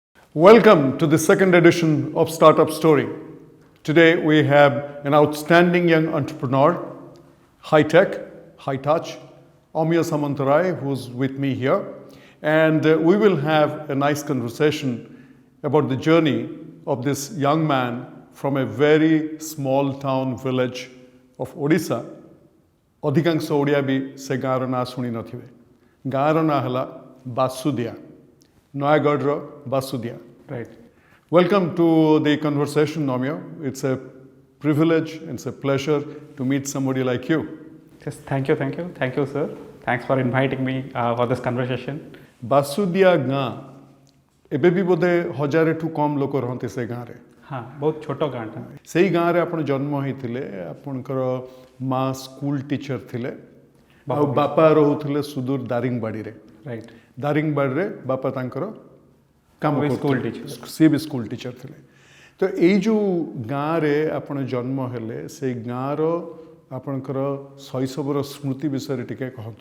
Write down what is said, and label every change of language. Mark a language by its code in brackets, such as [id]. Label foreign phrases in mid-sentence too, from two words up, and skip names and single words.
[en] Welcome to the second edition of Startup Story. Today we have an outstanding young entrepreneur, high tech, high touch, Omya Samantarai, who's with me here. And we will have a nice conversation about the journey of this young man from a very small town village of Odisha. [or] ଅଧିକାଂଶ ଓଡ଼ିଆ ବି ସେ ଗାଁର ନାଁ ଶୁଣି ନଥିବେ। ଗାଁର ନାଁ ହେଲା ବାସୁଦିଆ, ନୟାଗଡ଼ର ବାସୁଦିଆ। Right. [en] Welcome to the conversation, Omya. It's a privilege and it's a pleasure to meet somebody like you. Yes, thank you, sir. Thanks for inviting me for this conversation. [or] ବାସୁଦିଆ ଗାଁ ଏବେ ବି ବୋଧେ ହଜାରେଠୁ କମ୍ ଲୋକ ରହନ୍ତି ସେ ଗାଁରେ। ହଁ, ବହୁତ ଛୋଟୋ ଗାଁଟା। ସେଇ ଗାଁରେ ଆପଣ ଜନ୍ମ ହେଇଥିଲେ, ଆପଣଙ୍କର ମା [en] school teacher [or] ଥିଲେ ଆଉ ବାପା ରହୁଥିଲେ ସୁଦୂର ଦାରିଙ୍ଗବାଡ଼ିରେ। Right. ଦାରିଙ୍ଗବାଡ଼ିରେ ବାପା ତାଙ୍କର କାମ ସ୍କୁଲ କରୁଥିଲେ, ଟିଚର। ସିଏ ବି [en] school teacher [or] ଥିଲେ। ତ ଏଇ ଯେଉଁ ଗାଁରେ ଆପଣ ଜନ୍ମ ହେଲେ ସେଇ ଗାଁର ଆପଣଙ୍କର ଶୈଶବର ସ୍ମୃତି ବିଷୟରେ ଟିକେ କହନ୍ତୁ।